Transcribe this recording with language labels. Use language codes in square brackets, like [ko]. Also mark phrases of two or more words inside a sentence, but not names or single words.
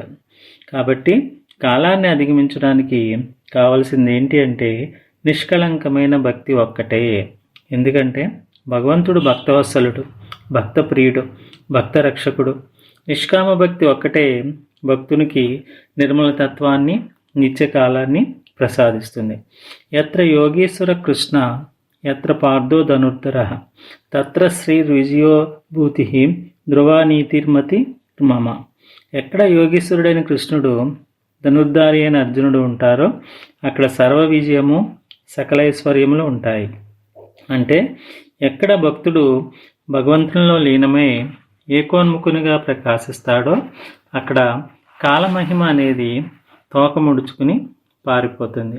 [te] కాబట్టి కాలాన్ని అధిగమించడానికి కావలసింది ఏంటి అంటే నిష్కళంకమైన భక్తి ఒక్కటే. ఎందుకంటే భగవంతుడు భక్తవత్సలుడు, భక్తప్రియుడు, భక్తరక్షకుడు. నిష్కామ భక్తి ఒక్కటే భక్తునికి నిర్మల తత్వాన్ని, నిత్యకాలాన్ని ప్రసాదిస్తుంది. [sa] యత్ర యోగీశ్వర కృష్ణ యత్ర పార్థో ధనుర్ధరః తత్ర శ్రీర్విజయోభూతి ధ్రువానీతిర్మతి మమ. [te] ఎక్కడ యోగీశ్వరుడైన కృష్ణుడు, ధనుర్ధారి అయిన అర్జునుడు ఉంటారో అక్కడ సర్వ విజయము, సకలైశ్వర్యములు ఉంటాయి. అంటే ఎక్కడ భక్తుడు భగవంతునిలో లీనమై ఏకోన్ముఖునిగా ప్రకాశిస్తాడో అక్కడ కాలమహిమ అనేది తోక ముడుచుకుని పారిపోతుంది.